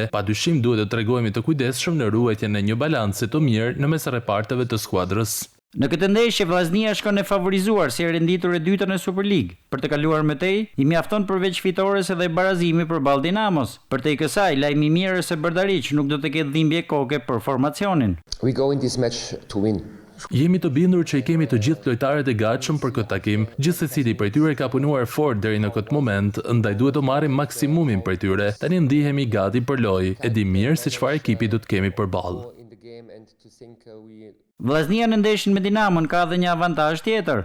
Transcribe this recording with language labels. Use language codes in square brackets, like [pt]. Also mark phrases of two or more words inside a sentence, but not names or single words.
[sq] Padyshim duhet të tregojmë të kujdesshëm në ruajtjen e një balanci të mirë në mes reparteve të skuadrës. Në këtë ndeshje vllaznia shkon e favorizuar si e renditur e dyta në Super League. Për të kaluar më tej, i mjafton përveç fitores edhe barazimi përballë Dinamos. Përtej kësaj, lajmi i mirë se Berdariq nuk do të ketë dhimbje koke për formacionin. [en] We go in this match to win. [sq] Jemi të bindur që i kemi të gjithë lojtarët e gatshëm për këtë takim. Gjithsecili prej tyre ka punuar fort deri në këtë moment, ndaj duhet të marrim maksimumin prej tyre. Tani ndihemi gati për lojë. E di mirë se çfarë ekipi do të kemi përballë. Vllaznia në ndeshjen me Dinamon ka edhe një avantazh tjetër.